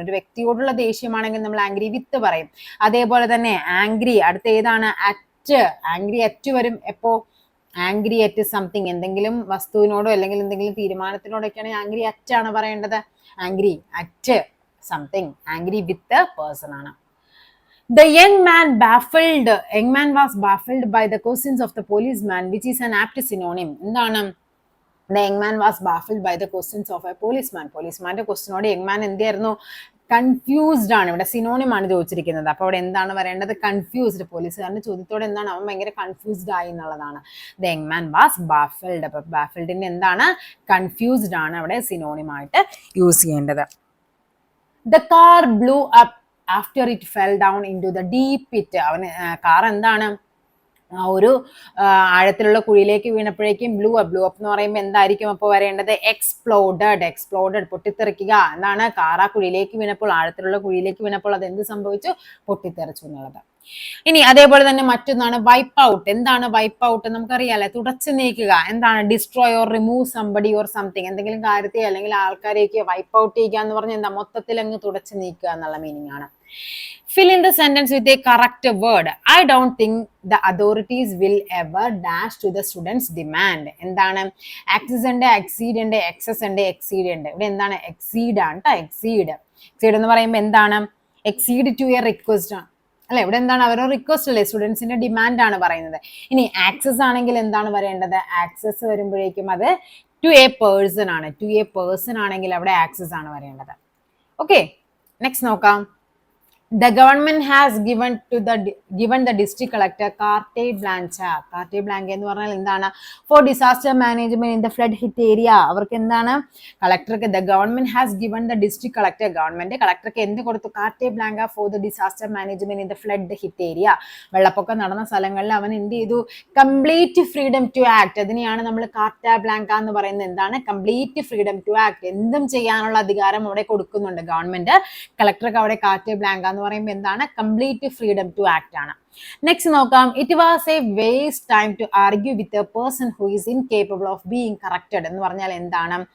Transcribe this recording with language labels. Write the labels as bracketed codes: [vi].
[ml] ഒരു വ്യക്തിയോടുള്ള ദേഷ്യമാണെങ്കിൽ നമ്മൾ [en] angry with [ml] പറയും. അതേപോലെ തന്നെ ആംഗ്രി അടുത്ത ഏതാണ്? അറ്റ്. ആംഗ്രി അറ്റ് വരും എപ്പോ? [en] angry at something, [ml] എന്തെങ്കിലും വസ്തുവിനോടോ അല്ലെങ്കിൽ എന്തെങ്കിലും തീരുമാനത്തിനോടൊക്കെയാണ് ആംഗ്രി അറ്റ് ആണ് പറയേണ്ടത്. Angry at something. [en] angry with a person [ml] ആണ്. [en] The young man was baffled by the questions of the policeman, which is an apt synonym. [ml] എന്താണ്? [en] The young man was baffled by the questions of a policeman. [ml] പോലീസ്മാന്റെ ക്വസ്റ്റിനോട് young man എന്തായിരുന്നു? Confused ആണ്. ഇവിടെ synonym ആണ് ചോദിച്ചിരിക്കുന്നത്. അപ്പോൾ അവിടെ എന്താണ് പറയേണ്ടത്? കൺഫ്യൂസ്ഡ്. പോലീസുകാരന്റെ ചോദ്യത്തോടെ എന്താണ്? അവൻ ഭയങ്കര കൺഫ്യൂസ്ഡ് ആയി എന്നുള്ളതാണ്. [en] The young man was baffled. [ml] അപ്പൊ ബാഫിൾഡിന്റെ എന്താണ്? കൺഫ്യൂസ്ഡ് ആണ് അവിടെ സിനോണിം ആയിട്ട് യൂസ് ചെയ്യേണ്ടത്. [en] The car blew up after it fell down into the deep pit. [ml] അവന് കാർ എന്താണ്? ഒരു ആഴത്തിലുള്ള കുഴിയിലേക്ക് വീണപ്പോഴേക്കും ബ്ലൂ അപ്പ് എന്ന് പറയുമ്പോൾ എന്തായിരിക്കും അപ്പോൾ വരേണ്ടത്? എക്സ്പ്ലോഡഡ്, പൊട്ടിത്തെറിക്കുക. എന്താണ്? കാർ ആ കുഴിയിലേക്ക് വീണപ്പോൾ, ആഴത്തിലുള്ള കുഴിയിലേക്ക് വീണപ്പോൾ അത് എന്ത് സംഭവിച്ചു? പൊട്ടിത്തെറിച്ചു എന്നുള്ളത്. ഇനി അതേപോലെ തന്നെ മറ്റൊന്നാണ് വൈപ്പ് ഔട്ട്. എന്താണ് വൈപ്പ് ഔട്ട്? നമുക്കറിയാലേ, തുടച്ചു നീക്കുക. എന്താണ്? [en] Destroy or remove somebody or something. [ml] എന്തെങ്കിലും കാര്യത്തെ അല്ലെങ്കിൽ ആൾക്കാരെയൊക്കെ വൈപ്പ് ഔട്ട് ചെയ്യുക എന്ന് പറഞ്ഞാൽ എന്താ? മൊത്തത്തിൽ അങ്ങ് തുടച്ചു നീക്കുക എന്നുള്ള മീനിങ് ആണ്. [en] Fill in the sentence with a correct word. I don't think the authorities will ever dash to the students' demand. [ml] എന്താണ്? access ഉണ്ട്, exceed ഉണ്ട്, excess ഉണ്ട്, exceed ഉണ്ട്. ഇവിടെ എന്താണ്? exceed ആണ് ട്ടോ. exceed എന്ന് പറയുമ്പോൾ എന്താണ്? [en] exceed to a request [ml] ആണ് അല്ലെ? ഇവിടെ എന്താണ്? അവരുടെ റിക്വസ്റ്റ് അല്ലേ? സ്റ്റുഡൻസിന്റെ ഡിമാൻഡ് ആണ് പറയുന്നത്. ഇനി ആക്സസ് ആണെങ്കിൽ എന്താണ് വരേണ്ടത്? ആക്സസ് വരുമ്പോഴേക്കും അത് [en] to a person [ml] ആണ്. ടു എ പേഴ്സൺ ആണെങ്കിൽ അവിടെ ആക്സസ് ആണ് വരേണ്ടത്. ഓക്കെ, നെക്സ്റ്റ് നോക്കാം. [en] The government has given the district collector carte blanche. [ml] Carte blanche എന്ന് പറഞ്ഞാൽ എന്താണ്? [en] For disaster management in the flood hit area. [ml] അവർക്ക് എന്താണ്? കളക്ടർക്ക് [en] the government has given the district collector, [ml] government കളക്ടർക്ക് എന്ത് കൊടുത്തു? [en] carte blanche for the disaster management in the flood hit area. [ml] വെള്ളപ്പൊക്കം നടന്ന സ്ഥലങ്ങളിൽ അവൻ എന്ത് ചെയ്തു? [en] Complete freedom to act. [ml] അതിനെയാണ് നമ്മൾ carte blanche എന്ന് പറയുന്നത്. എന്താണ്? [en] Complete freedom to act. [ml] എന്തും ചെയ്യാനുള്ള അധികാരം അവിടെ കൊടുക്കുന്നുണ്ട് ഗവൺമെന്റ്. കളക്ടർക്ക് അവിടെ carte blanche പറയുമ്പോൾ എന്താണ്? [en] Complete freedom to act ആണ്. Next നോക്കാം. It was a waste time to argue with a person who is incapable of being corrected [ml] എന്ന് പറഞ്ഞാൽ എന്താണ്?